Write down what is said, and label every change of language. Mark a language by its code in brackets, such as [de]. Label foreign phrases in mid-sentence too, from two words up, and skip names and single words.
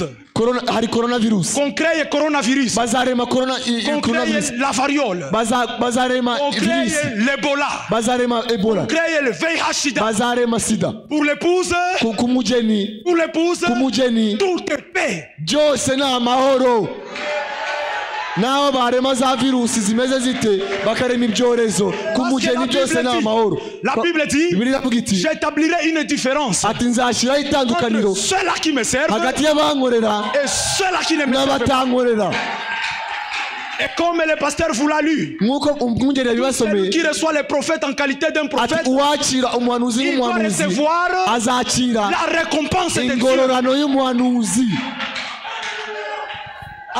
[fr] Qu'on crée coronavirus. Qu'on crée la variole. Qu'on crée l'Ebola. Qu'on crée le VIH-Sida. Pour l'épouse, tout est paix. [rw] Naho barema za virusi zimeze zite bakarema ibyorezo kumugeni byose na amahoro. [fr] La Bible dit, j'établirai une différence entre ceux-là qui me servent et ceux-là qui ne me servent pas. Et comme le pasteur vous l'a lu, celui qui reçoit les prophètes en qualité d'un prophète, il doit recevoir la récompense de Dieu.